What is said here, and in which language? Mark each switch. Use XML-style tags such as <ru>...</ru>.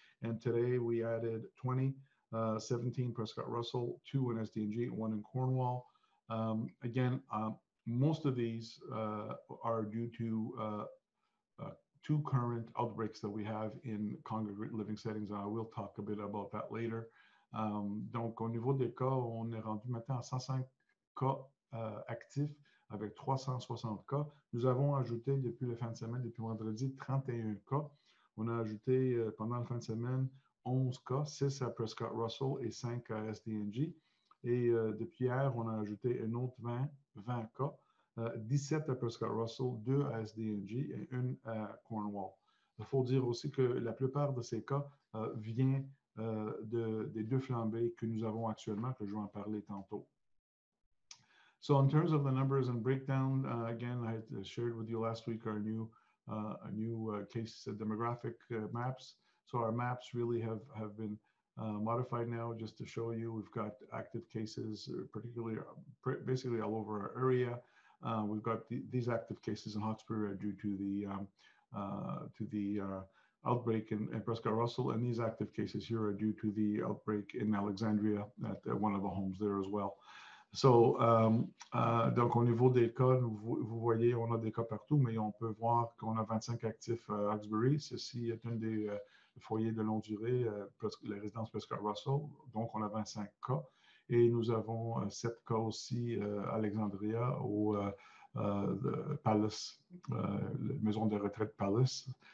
<en>And today we added 20, 17 Prescott Russell, 2 in SDNG, 1 in Cornwall. Again, most of these are due to 2 current outbreaks that we have in congregate living settings. And I will talk a bit about that later.</en> <fr>Donc, au niveau des cas, on est rendu maintenant à 105 cas actifs avec 360 cas. Nous avons ajouté depuis la fin de semaine, depuis vendredi, 31 cas. On a ajouté pendant la fin de semaine 11 cas, 6 à Prescott Russell et 5 à SDNG. Et depuis hier, on a ajouté un autre 20 cas, 17 à Prescott Russell, 2 à SDNG et 1 à Cornwall. Il faut dire aussi que la plupart de ces cas viennent des 2 flambées que nous avons actuellement, que je vais en parler tantôt.</fr> <en>So in terms of the numbers and breakdown, again, I had shared with you last week our new case demographic maps. So our maps really have been modified now just to show you. We've got active cases, particularly basically all over our area. We've got these active cases in Hawkesbury are due to the outbreak in Prescott-Russell, and these active cases here are due to the outbreak in Alexandria at one of the homes there as well.</en> <fr>So, donc au niveau des cas, vous voyez, on a des cas partout, mais on peut voir qu'on a 25 actifs à Hawkesbury. Ceci est un des foyers de longue durée, les résidences Prescott-Russell. Donc, on a 25 cas. Et nous avons 7 cas aussi à Alexandria au Palace, la maison de retraite Palace.</fr>